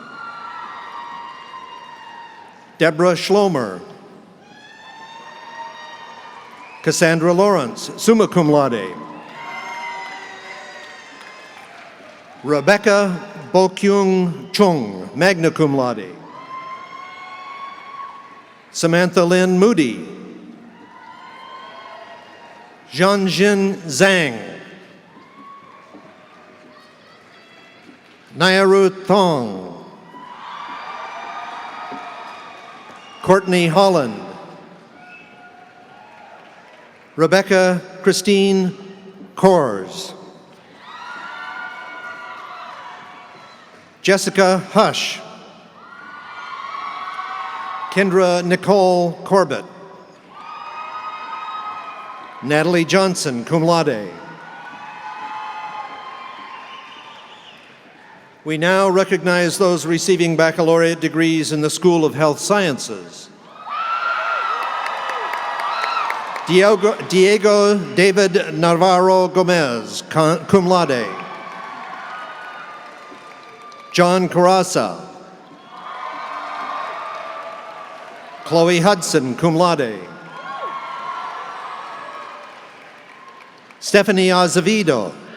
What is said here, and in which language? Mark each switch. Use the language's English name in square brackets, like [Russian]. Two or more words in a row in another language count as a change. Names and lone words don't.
[English] Deborah Schlomer. Cassandra Lawrence, [Latin] summa cum laude. [English] Rebecca Bokyung Chung, [Latin] magna cum laude. [English] Samantha Lynn Moody. Jianjin Zhang. Nyaru Thong. Courtney Holland. Rebecca Christine Kors. Jessica Hush. Kendra Nicole Corbett. Natalie Johnson, [Latin] cum laude. [English] We now recognize those receiving baccalaureate degrees in the School of Health Sciences. Diego David Navarro Gomez, [Latin] cum laude. [English] John Carasa. Chloe Hudson, [Latin] cum laude. [English] Stephanie Azevedo.